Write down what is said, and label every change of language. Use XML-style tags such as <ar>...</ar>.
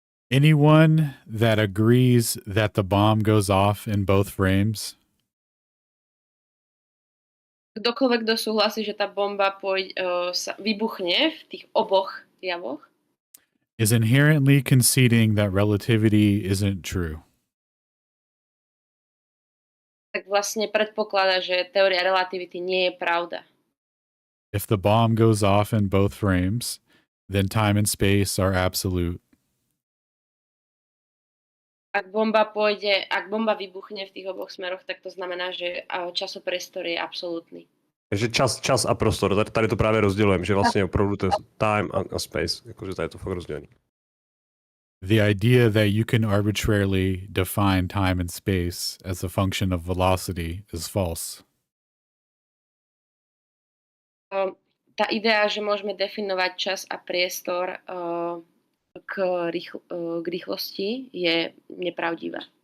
<en>Anyone that agrees that the bomb goes off in both frames?</en> <sk>Kdokoľvek, kto súhlasí, že tá bomba vybuchne v tých oboch javoch,</sk> <en>is inherently conceding that relativity isn't true.</en> <sk>Tak vlastne predpokladá, že teória relativity nie je pravda.</sk> <en>If the bomb goes off in both frames, then time and space are absolute.</en> <sk>Ak bomba vybuchne v tých oboch smeroch, tak to znamená, že časopriestor je absolútny.</sk> <cs>Takže čas a prostor, tady to právě rozdělujeme, že vlastně opravdu to je time a space, jakože tady je to fakt rozdělený.</cs> <en>The idea that you can arbitrarily define time and space as a function of velocity is false.</en> <sk>Tá idea, že môžeme definovať čas a priestor k rýchlosti, je nepravdivá.</sk>